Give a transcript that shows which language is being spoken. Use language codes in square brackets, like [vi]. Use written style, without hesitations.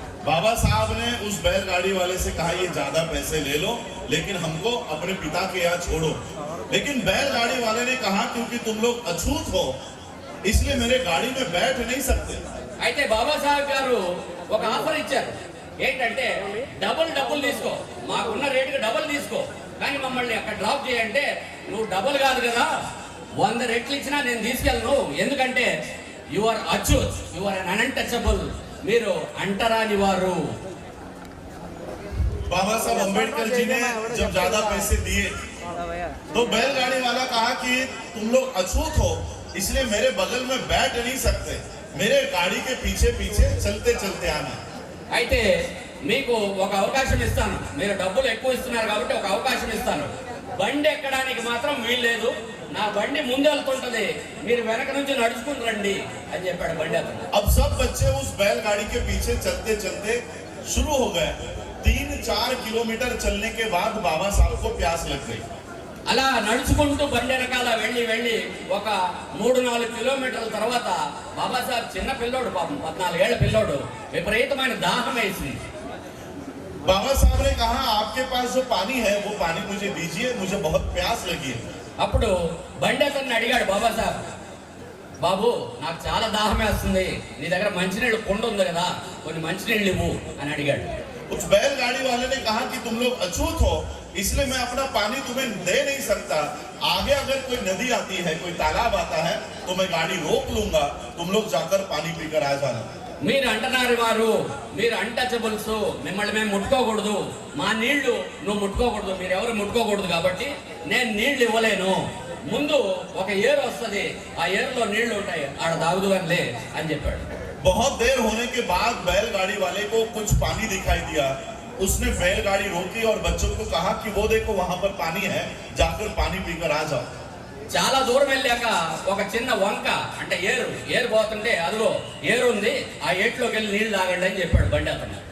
[hi] बाबा साहब ने उस बैलगाड़ी वाले से कहा ये ज्यादा पैसे ले लो, लेकिन हमको अपने पिता के यहाँ छोड़ो. लेकिन बैलगाड़ी वाले ने कहा क्योंकि तुम लोग अछूत हो, इसलिए मेरे गाड़ी में बैठ नहीं सकते. [te] అయితే బాబాసాహెబ్ గారు ఒక ఆఫర్ ఇచ్చారు, ఏంటంటే డబుల్ తీసుకో, మాకున్న రేటుకి డబుల్ తీసుకో, కానీ మమ్మల్ని అక్కడ డ్రాప్ చేయంటే, నువ్వు డబుల్ కాదు కదా, 100 రెట్లు ఇచ్చినా నేను తీసుకెళ్ళను, ఎందుకంటే [en] you are అచ్యూత్, you are untouchable, [te] మీరు అంటరాని వారు. [hi] बाबा साहब अम्बेडकर जी ने जब ज्यादा पैसे दिए तो बैलगाड़ी वाला कहा कि तुम लोग अछूत हो, इसलिए मेरे बगल में बैठ नहीं सकते, मेरे गाड़ी के पीछे पीछे चलते चलते आना. [te] అయితే మీకు ఒక అవకాశం ఇస్తాను, మీరు డబ్బులు ఎక్కువ ఇస్తున్నారు కాబట్టి ఒక అవకాశం ఇస్తాను, బండి ఎక్కడానికి మాత్రం వీల్లేదు, నా బండి ముందు వెళ్తుంటది, మీరు వెనక నుంచి నడుచుకుని రండి అని చెప్పాడు బండి అతను. [hi] अब सब बच्चे उस बैलगाड़ी के पीछे चलते चलते शुरू हो गए. 3-4 किलोमीटर चलने के बाद बाबा साहब को प्यास लग गई. [te] అలా నడుచుకుంటూ బండి వెనకాల వెళ్ళి ఒక 3-4 కిలోమీటర్ల తర్వాత బాబాసాహెబ్ చిన్న పిల్లోడు, పాపం 14 ఏళ్ల పిల్లోడు, విపరీతమైన దాహం వేసింది. [hi] बाबा साहब ने कहा आपके पास जो पानी है वो पानी मुझे दीजिए, मुझे बहुत प्यास लगी है। [te] అప్పుడు బండి అతన్ని అడిగాడు బాబాసాహెబ్, బాబు నాకు చాలా దాహం వేస్తుంది, నీ దగ్గర మంచినీళ్ళు కుండ ఉంది కదా, కొన్ని మంచినీళ్ళు ఇవ్వు అని అడిగాడు. [hi] उस बैलगाड़ी वाले ने कहा कि तुम लोग अछूत हो, इसलिए मैं अपना पानी तुम्हें दे नहीं सकता। आगे अगर कोई नदी आती है, कोई तालाब आता है, तो मैं गाड़ी रोक लूंगा, तुम लोग जाकर पानी पीकर आ जाना। [te] మీరు అంటున్నారు వారు, మీరు అన్టచబుల్స్, మిమ్మల్ని మేము ముట్టుకోకూడదు, మా నీళ్లు నువ్వు ముట్టుకోకూడదు, మీరు ఎవరు ముట్టుకోకూడదు, కాబట్టి నేను నీళ్లు ఇవ్వలేను. ముందు ఒక ఏరు వస్తుంది, ఆ ఏరులో నీళ్లు ఉంటాయి, ఆడ తాగుదుగానిలే అని చెప్పాడు. [hi] बहुत देर होने के बाद बैलगाड़ी वाले को कुछ पानी दिखाई दिया। उसने बैलगाड़ी रोकी और बच्चों को कहा कि वो देखो वहां पर पानी है, जाकर पानी पीकर आ जाओ। [te] చాలా దూరం వెళ్ళాక ఒక చిన్న వంక అంటే ఏరు పోతుంటే అదిగో ఏరు ఉంది, ఆ ఏట్లోకి వెళ్ళి నీళ్లు తాగండి అని చెప్పాడు బండి అతను.